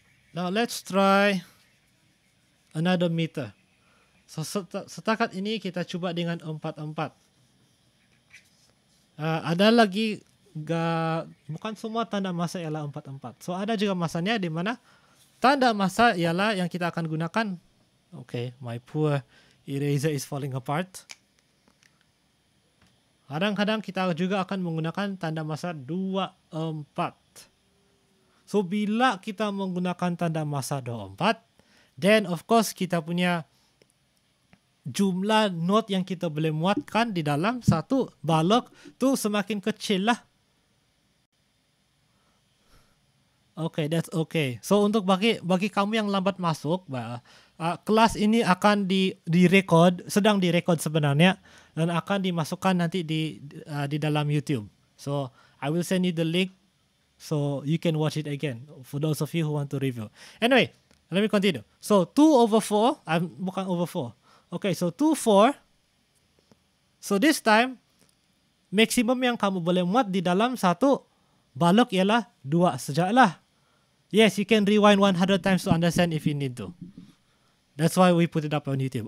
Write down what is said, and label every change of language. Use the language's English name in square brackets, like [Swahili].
[English] Now let's try another meter. [Malay] So setakat ini kita cuba dengan 4. Ada lagi bukan semua tanda masa ialah 4-4. So ada juga masanya di mana tanda masa ialah yang kita akan gunakan. [English] Okay, my poor eraser is falling apart. [Malay] Kadang-kadang kita juga akan menggunakan tanda masa 2-4. So bila kita menggunakan tanda masa 2-4, then of course kita punya jumlah note yang kita boleh muatkan di dalam satu balok tu semakin kecil lah. [English] Okay, that's okay. [Malay] So untuk bagi kamu yang lambat masuk, kelas ini akan direkod, sedang direkod sebenarnya, dan akan dimasukkan nanti di dalam YouTube. [English] So I will send you the link so you can watch it again for those of you who want to review. Anyway, let me continue. So 2/4, [Malay] bukan over 4. [English] Okay, so 2/4. [Malay] So this time, maksimum yang kamu boleh muat di dalam satu balok ialah 2 sajalah. [English] Yes, you can rewind 100 times to understand if you need to. That's why we put it up on YouTube.